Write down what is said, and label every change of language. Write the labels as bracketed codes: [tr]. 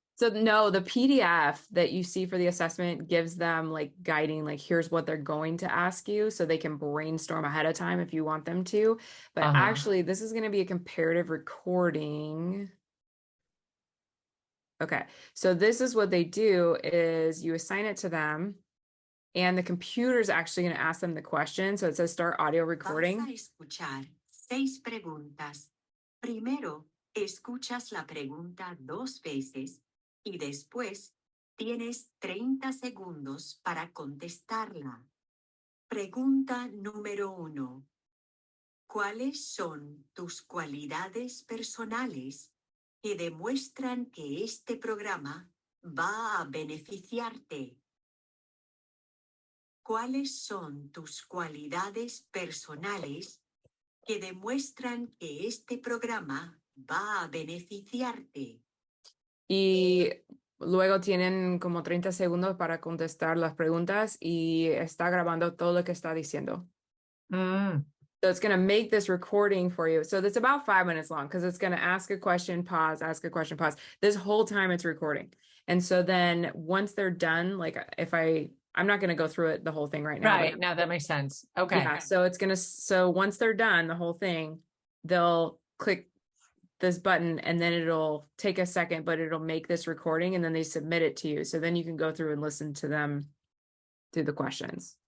[en] So no, the PDF that you see for the assessment gives them like guiding, like here's what they're going to ask you so they can brainstorm ahead of time if you want them to. But actually, this is going to be a comparative recording. Okay, so this is what they do is you assign it to them and the computer is actually going to ask them the question. So it says start audio recording. [es] Vas a escuchar 6 preguntas. Primero, escuchas la pregunta 2 veces y después tienes 30 segundos para contestarla. Pregunta número 1. ¿Cuáles son tus cualidades personales que demuestran que este programa va a beneficiarte. ¿Cuáles son tus cualidades personales que demuestran que este programa va a beneficiarte? Y luego tienen como 30 segundos para contestar las preguntas y está grabando todo lo que está diciendo. Mm, [en] So it's going to make this recording for you. So it's about 5 minutes long because it's going to ask a question, pause, ask a question, pause. This whole time it's recording. And so then once they're done, like if I'm not going to go through it, the whole thing right now. right. Now that makes sense. Okay. Yeah. So once they're done, the whole thing, they'll click this button and then it'll take a second, but it'll make this recording and then they submit it to you. So then you can go through and listen to them through the questions.